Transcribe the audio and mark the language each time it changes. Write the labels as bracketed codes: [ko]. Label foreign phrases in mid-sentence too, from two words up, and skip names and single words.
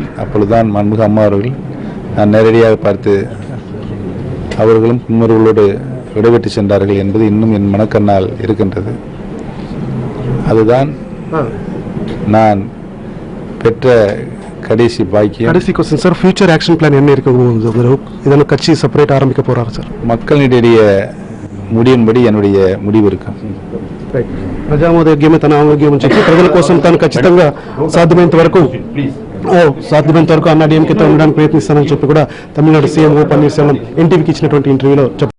[ta] அப்பொழுதுதான் மாண்புமிகு அம்மா அவர்கள் நான் நேரடியாக பார்த்து அவர்களும் குமர்களோடு விடைபெற்று சென்றார்கள் என்பது இன்னும் என் மனக்கண்ணால் இருக்கின்றது. அதுதான் நான் பெற்ற கடைசி பாக்கியம். கடைசி क्वेश्चन சார், [en] future action plan [ta] என்ன இருக்கு? இதெல்லாம் கட்சி செப்பரேட் ஆரம்பிக்க போறாரு சார்? மக்களிடையே முடியின்படி என்னுடைய முடிவு இருக்கும். [te] ప్రజామోదయోగ్యమే తన ఆరోగ్యం చెప్పి ప్రజల కోసం తాను ఖచ్చితంగా సాధ్యమైనంత వరకు అన్నాడీఎంకేతో ఉండడానికి ప్రయత్నిస్తానని చెప్పి కూడా తమిళనాడు సీఎం ఓ పన్నీర్ సెల్వం ఎన్టీవీకి ఇచ్చినటువంటి ఇంటర్వ్యూలో చెప్పారు.